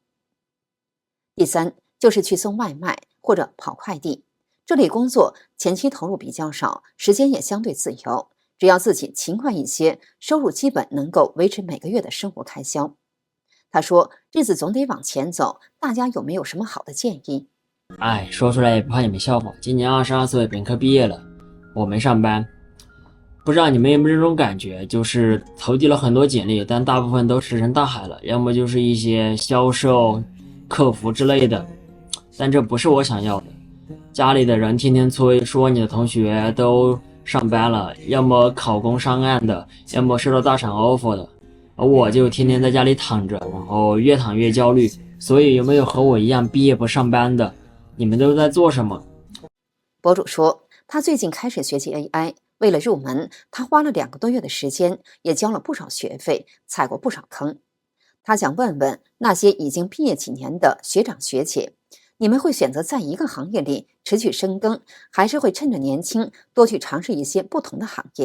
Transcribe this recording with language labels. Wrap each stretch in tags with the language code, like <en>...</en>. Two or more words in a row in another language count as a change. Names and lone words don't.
<zh>第三，就是去送外賣或者跑快遞，這類工作前期投入比較少，時間也相對自由，只要自己勤快一些，收入基本能夠維持每個月的生活開銷。他說，日子總得往前走，大家有沒有什麼好的建議？說出來也不怕你們笑話，今年22歲，本科畢業了，我沒上班。不知道你們有沒有這種感覺，就是投遞了很多簡歷，但大部分都石沉大海了，要麼就是一些銷售、客服之類的，但這不是我想要的。家裡的人天天催，說你的同學都上班了，要麼考公上岸的，要麼收到大廠 offer 的，而我就天天在家裡躺着，然後越躺越焦慮。所以有沒有和我一樣畢業不上班的？你們都在做什麼？博主說，他最近開始學習 AI。為了入門，他花了2個多月的時間，也交了不少學費，踩過不少坑。他想問問那些已經畢業幾年的學長學姐，你們會選擇在一個行業裡持續深耕，還是會趁着年輕多去嘗試一些不同的行業？</zh>